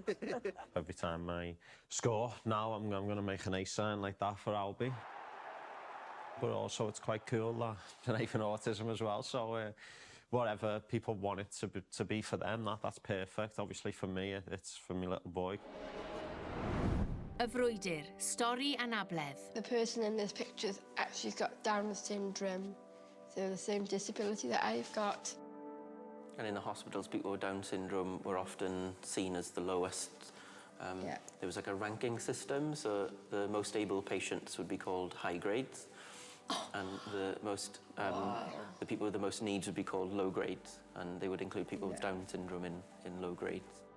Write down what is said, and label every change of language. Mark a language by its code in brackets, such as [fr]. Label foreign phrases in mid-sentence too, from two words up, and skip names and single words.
[en] Every time I score, now I'm going to make an A sign like that for Albi. But also it's quite cool that I have autism as well, so whatever people want it to be for them, that's perfect. Obviously for me, it's for my little boy. [cy] Y frwydr, stori anabledd. [en] The person in this picture's actually got Down syndrome, so the same disability that I've got. And in the hospitals, people with Down syndrome were often seen as the lowest. There was like a ranking system, so the most able patients would be called high grades, and the people with the most needs would be called low grades, and they would include people with Down syndrome in low grades.